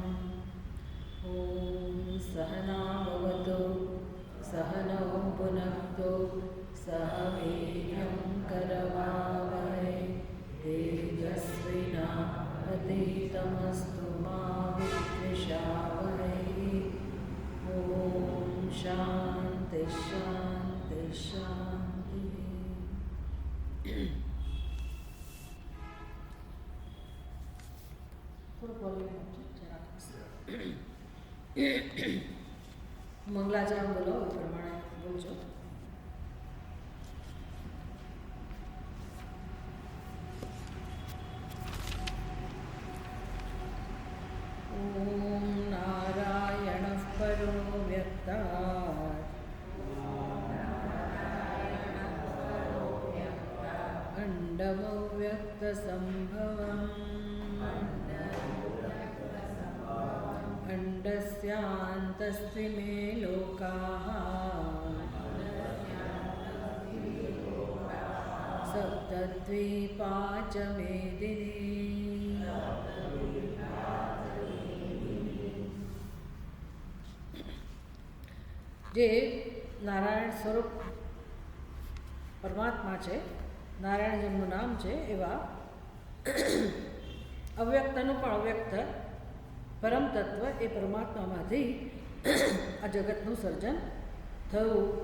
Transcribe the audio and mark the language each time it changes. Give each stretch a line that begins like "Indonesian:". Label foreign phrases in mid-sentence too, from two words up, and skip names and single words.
Sanskrit: ॐ सहना भवतु सहनौ पुनक्तु सह वीर्यं करवावहै तेजस्विनावधीतमस्तु मा विद्विषावहै। ॐ शान्ति शान्ति शान्तिः।
Gujarati: મંગલાચરણ બોલો એ પ્રમાણે બોલજો.
Sanskrit: ઓમ નારાયણઃ પરો વ્યક્તાत् અંડમવ્યક્તસંભવम् अंडस्यान्तस्ति मे लोकाः सप्तद्वीपा च मेदिनी.
Gujarati: જે નારાયણ સ્વરૂપ પરમાત્મા છે, નારાયણ જેમનું નામ છે, એવા અવ્યક્તનું પણ અવ્યક્ત પરમ તત્વ એ પરમાત્મામાંથી આ જગતનું સર્જન થયું.